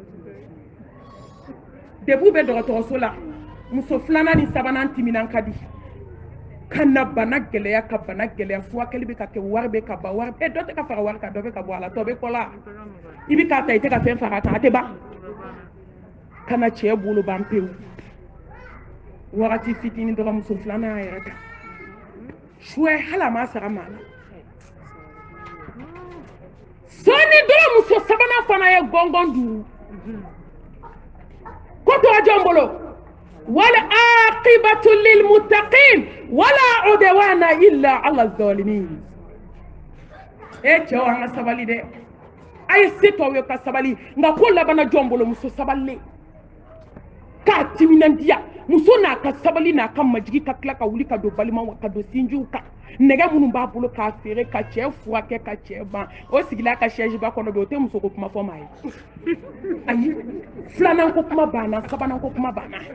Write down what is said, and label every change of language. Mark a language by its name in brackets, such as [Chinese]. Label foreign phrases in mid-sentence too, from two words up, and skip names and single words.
[Bambara] depuis u bɛ dɔgɔtɔrɔso la muso filanan ni sabanan timinan ka di ka na bana gɛlɛya ka bana gɛlɛya furakɛli bɛ ka kɛ wari bɛ ka ban wari dɔ tɛ ka fara wari kan dɔ bɛ ka bɔ a la tɔ bɛ kɔ la i bɛ k'a ta i tɛ ka fɛn fara a kan a tɛ ban ka na cɛ bolo ban pewu wagati fitinin dɔrɔn muso filanan y'a yɛrɛ ta suɛ hali a ma sara maa la sɔɔni dɔrɔn muso sabanan fana ye gɔngɔn duuru ko tora jɔn bolo [Arabic] والعاقبة للمتقين ولا عدوان إلا على الظالمين [Bambara] cɛw an ka sabali dɛ a ye se tɔw ye ka sabali nka ko labana jɔn bolo muso sabalilen k'a timinandiya muso n'a ka sabali n'a ka majigi ka tila ka wuli ka don balimaw ka don sinjiw kan nɛgɛ minnu b'a bolo k'a feere ka cɛ furakɛ ka cɛ ban o sigila ka siège ba kɔnɔ bi o tɛ muso ko kuma fɔ maa ye ayi filanan ko kuma banna sabanan ko kuma banna